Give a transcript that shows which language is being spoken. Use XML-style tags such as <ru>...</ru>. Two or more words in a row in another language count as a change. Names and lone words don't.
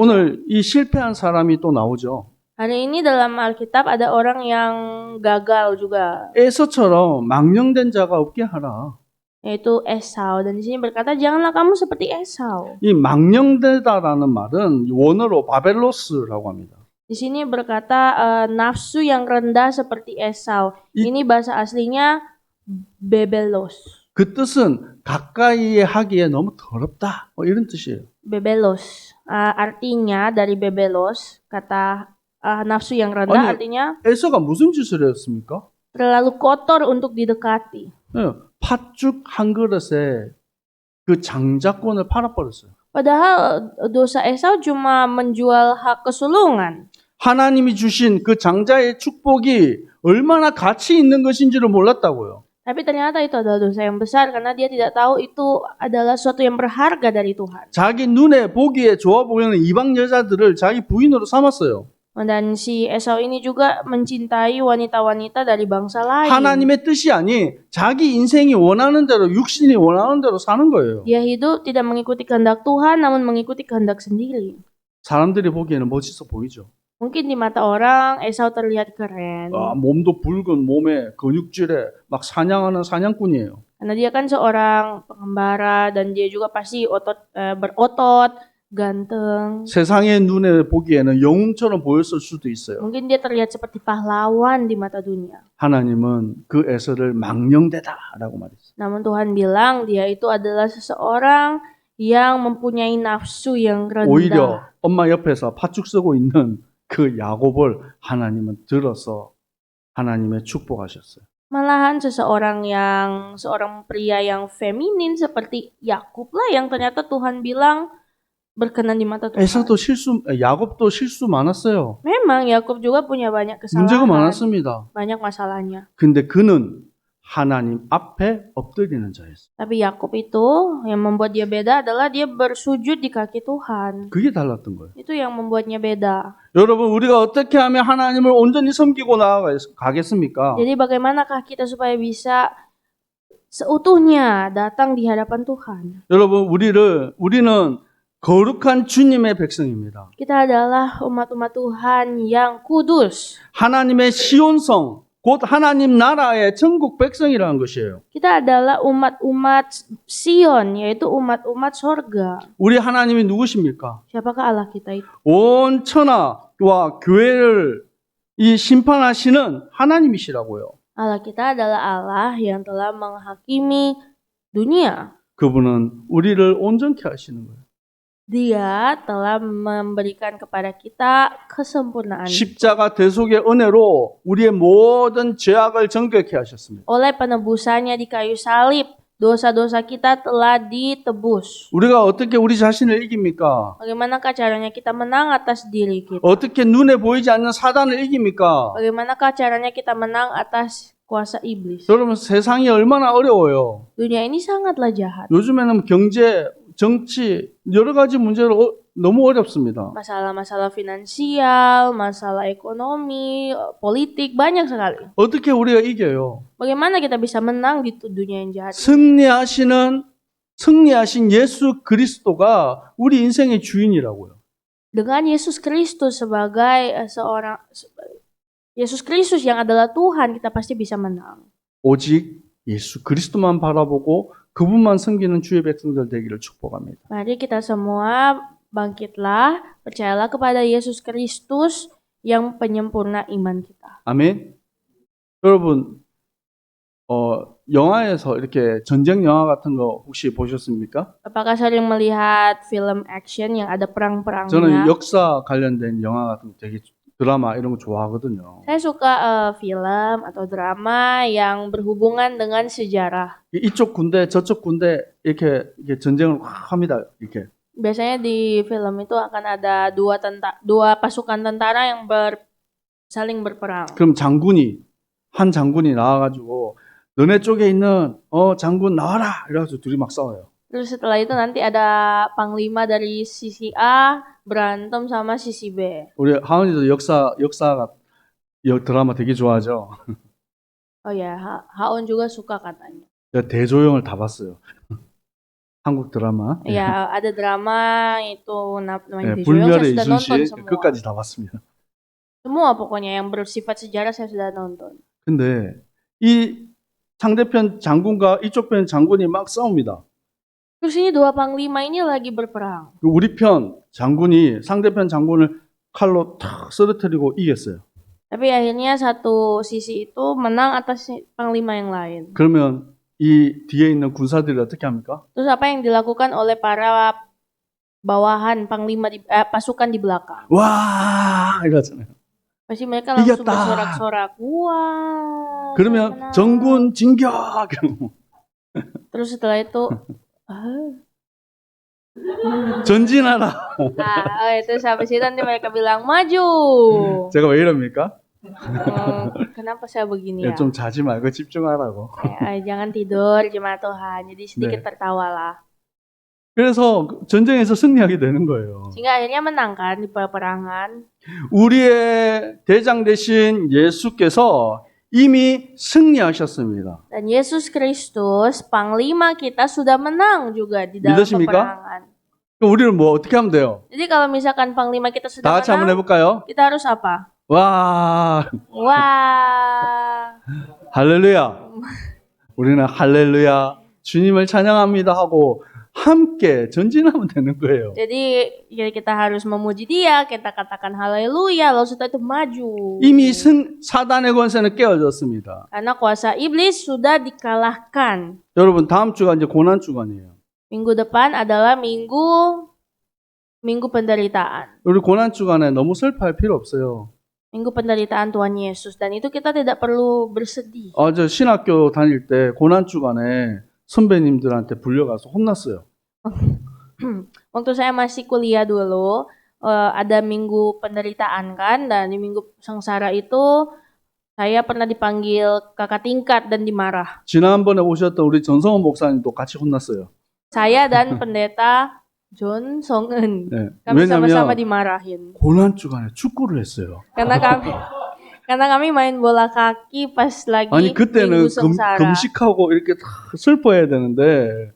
<ko>오늘 이 실패한 사람이 또 나오죠.</ko> <id>Hari ini dalam Alkitab ada orang yang gagal juga,</id> <ko>에서처럼 망령된 자가 없게 하라.</ko> <id>yaitu Esau. Dan di sini berkata janganlah kamu seperti Esau.</id> <ko>이 망령되다라는 말은 원어로 바벨로스라고 합니다.</ko> <id>Di sini berkata nafsu yang rendah seperti Esau. Ini bahasa aslinya bebelos.</id> <ko>그 뜻은 가까이에 하기에 너무 더럽다. 이런 뜻이에요.</ko> <id>Bebelos. Artinya dari bebelos, kata nafsu yang rendah</id> <ko>아니,</ko> <id>artinya</id> <ko>에서가 무슨 짓을 했습니까?</ko> <id>terlalu kotor untuk didekati.</id> <ko>팥죽 한 그릇에 그 장자권을 팔아버렸어요.</ko> <id>Padahal dosa Esau cuma menjual hak kesulungan.</id> <ko>하나님이 주신 그 장자의 축복이 얼마나 가치 있는 것인지를 몰랐다고요.</ko> <id>Tapi ternyata itu adalah dosa yang besar karena dia tidak tahu itu adalah sesuatu yang berharga dari Tuhan.</id> <ko>자기 눈에 보기에 좋아 보이는 이방 여자들을 자기 부인으로 삼았어요.</ko> <id>Dan si Esau ini juga mencintai wanita-wanita dari bangsa lain.</id> <ko>하나님의 뜻이 아닌 자기 인생이 원하는 대로 육신이 원하는 대로 사는 거예요.</ko> <id>Dia hidup tidak mengikuti kehendak Tuhan namun mengikuti kehendak sendiri.</id> <ko>사람들이 보기에는 멋있어 보이죠.</ko> <id>Mungkin di mata orang Esau terlihat keren.</id> <ko>몸도 붉은 몸에 근육질에 막 사냥하는 사냥꾼이에요.</ko> <id>Karena dia kan seorang pengembara dan dia juga pasti berotot, ganteng.</id> <ko>세상의 눈에 보기에는 영웅처럼 보였을 수도 있어요.</ko> <id>Mungkin dia terlihat seperti pahlawan di mata dunia.</id> <ko>하나님은 그 에서를 망령되다라고 말했어요.</ko> <id>Namun Tuhan bilang dia itu adalah seseorang yang mempunyai nafsu yang rendah.</id> <ko>오히려 엄마 옆에서 팥죽 쓰고 있는 그 야곱을 하나님은 들어서 하나님의 축복하셨어요.</ko> <id>Malahan seorang pria yang feminin seperti Yakub lah yang ternyata Tuhan bilang berkenan di mata Tuhan.</id> <ko>야곱도 실수 많았어요.</ko> <id>Memang Yakub juga punya banyak</id> <ko>문제가</ko> <id>kesalahan.</id> <ko>많았습니다.</ko> <id>Banyak masalahnya.</id> <ko>근데 그는 하나님 앞에 엎드리는 자였어요.</ko> <id>Tapi Yakub itu yang membuat dia beda adalah dia bersujud di kaki Tuhan.</id> <ko>그게 달랐던 거예요.</ko> <id>Itu yang membuatnya beda.</id> <ko>여러분, 우리가 어떻게 하면 하나님을 온전히 섬기고 나아가겠습니까?</ko> <id>Jadi bagaimanakah kita supaya bisa seutuhnya datang di hadapan Tuhan?</id> <ko>여러분, 우리는 거룩한 주님의 백성입니다.</ko> <id>Kita adalah umat-umat Tuhan yang kudus.</id> <ko>하나님의 시온성, 곧 하나님 나라의 천국 백성이라는 것이에요.</ko> <id>Kita adalah umat-umat Sion, yaitu umat-umat sorga.</id> <ko>우리 하나님이 누구십니까?</ko> <id>Siapakah Allah kita itu?</id> <ko>온 천하와 교회를 이 심판하시는 하나님이시라고요.</ko> <id>Allah kita adalah Allah yang telah menghakimi dunia.</id> <ko>그분은 우리를 온전케 하시는 거예요.</ko> <id>Dia telah memberikan kepada kita kesempurnaan.</id> <ko>십자가 대속의 은혜로 우리의 모든 죄악을 정결케 하셨습니다.</ko> <id>Oleh penebusannya di kayu salib, dosa-dosa kita telah ditebus.</id> <ko>우리가 어떻게 우리 자신을 이깁니까?</ko> <id>Bagaimanakah caranya kita menang atas diri kita?</id> <ko>어떻게 눈에 보이지 않는 사단을 이깁니까?</ko> <id>Bagaimanakah caranya kita menang atas kuasa iblis?</id> <ko>여러분 세상이 얼마나 어려워요.</ko> <id>Dunia ini sangatlah jahat.</id> <ko>요즘에는 경제, 정치 여러 가지 문제로 너무 어렵습니다.</ko> <id>Masalah-masalah finansial, masalah ekonomi, politik, banyak sekali.</id> <ko>어떻게 우리가 이겨요?</ko> <id>Bagaimana kita bisa menang di dunia yang jahat?</id> <ko>승리하신 예수 그리스도가 우리 인생의 주인이라고요.</ko> <id>Dengan Yesus Kristus sebagai Yesus Kristus yang adalah Tuhan, kita pasti bisa menang.</id> <ko>오직 예수 그리스도만 바라보고 그분만 섬기는 주의 백성들 되기를 축복합니다.</ko> <id>Mari kita semua bangkitlah, percayalah kepada Yesus Kristus yang penyempurna iman kita.</id> <ko>아멘. 여러분, 영화에서 이렇게 전쟁 영화 같은 거 혹시 보셨습니까?</ko> <id>Apakah sering melihat film action yang ada perang-perangnya?</id> <ko>저는 역사 관련된 영화 같은 거 되게 드라마 이런 거 좋아하거든요.</ko> <id>Saya suka film atau drama yang berhubungan dengan sejarah.</id> <ko>이쪽 군대 저쪽 군대 이렇게 전쟁을 확 합니다. 이렇게.</ko> <id>Biasanya di film itu akan ada dua pasukan tentara yang saling berperang.</id> <ko>그럼 한 장군이 나와가지고 너네 쪽에 있는 장군 나와라 이래가지고 둘이 막 싸워요.</ko> <id>Terus setelah itu nanti ada panglima dari sisi A berantem sama sisi B.</id> <ko>우리 하은이도 역사가 드라마 되게 좋아하죠.</ko> <id>Oh ya, Haon juga suka katanya.</id> <ko>제가 대조영을 다 봤어요. 한국 드라마.</ko> <id>Ya, ada drama itu namanya Dejoyong, saya</id> <ko>불멸의</ko> <id>sudah nonton</id> <ko>이순신</ko> <id>semua.</id> <ko>끝까지 다 봤습니다.</ko> <id>Semua pokoknya yang bersifat sejarah saya sudah nonton.</id> <ko>근데 이 상대편 장군과 이쪽 편 장군이 막 싸웁니다.</ko> <id>Terus ini dua panglima ini lagi berperang.</id> <ko>우리 편 장군이 상대편 장군을 칼로 탁 쓰러뜨리고 이겼어요.</ko> <id>Tapi akhirnya satu sisi itu menang atas panglima yang lain.</id> <ko>그러면 이 뒤에 있는 군사들이 어떻게 합니까?</ko> <id>Terus apa yang dilakukan oleh para bawahan panglima pasukan di belakang?</id> <ko>와 이러잖아요.</ko> <id>Pasti mereka langsung</id> <ko>이겼다.</ko> <id>bersorak-sorak. Wah.</id> <ko>그러면</ko> <id>menang.</id> <ko>정군 진격.</ko> <id>Terus setelah itu</id> <ko>전진하라.</ko> <id>terus habis itu nanti mereka bilang maju.</id> <ko>제가 왜 이럽니까?</ko> <id>Kenapa saya begini ya?</id> <ko>좀 자지 말고 집중하라고.</ko> <id>Jangan tidur jemaat Tuhan. Jadi sedikit tertawalah.</id> <ko>그래서 전쟁에서 승리하게 되는 거예요.</ko> <id>Sehingga akhirnya menang kan di peperangan.</id> <ko>우리의 대장 되신 예수께서 이미 승리하셨습니다.</ko> <id>Dan Yesus Kristus, panglima kita sudah menang juga di dalam</id> <ko>믿으십니까?</ko> <id>peperangan.</id> <ko>그럼 우리는 뭐 어떻게 하면 돼요?</ko> <id>Jadi kalau misalkan panglima kita</id> <ko>다</ko> <id>sudah</id> <ko>같이 한번</ko> <id>menang,</id> <ko>해볼까요?</ko> <id>kita harus apa?</id> <ko>와,</ko> <id>Wah.</id> <ko>할렐루야. 우리는 할렐루야, 주님을 찬양합니다 하고 함께 전진하면 되는 거예요.</ko> <id>Jadi kita harus memuji Dia, kita katakan haleluya, lalu setelah itu maju.</id> <ko>이미 사단의 권세는 깨어졌습니다.</ko> <id>Karena kuasa iblis sudah dikalahkan.</id> <ko>여러분 다음 주가 이제 고난 주간이에요.</ko> <id>Minggu depan adalah minggu penderitaan.</id> <ko>우리 고난 주간에 너무 슬퍼할 필요 없어요.</ko> <id>Minggu penderitaan Tuhan Yesus, dan itu kita tidak perlu bersedih.</id> <ko>저 신학교 다닐 때 고난 주간에 선배님들한테 불려가서 혼났어요.</ko> <id>Waktu saya masih kuliah dulu, ada minggu penderitaan kan, dan di minggu sengsara itu saya pernah dipanggil kakak tingkat dan dimarah.</id> <ko>지난번에 오셨던 우리 전성원 목사님도 같이 혼났어요.</ko> <id>Saya dan pendeta John Song-eun,</id> <ko>네.</ko> <id>kami sama-sama</id> <ko>왜냐하면</ko> <id>dimarahin.</id> <ko>고난 주간에 축구를 했어요.</ko> <id>Karena kami main bola kaki pas lagi</id> <ko>아니 그때는</ko> <id>minggu sengsara.</id> <ko>금식하고 이렇게 다 슬퍼해야 되는데,</ko>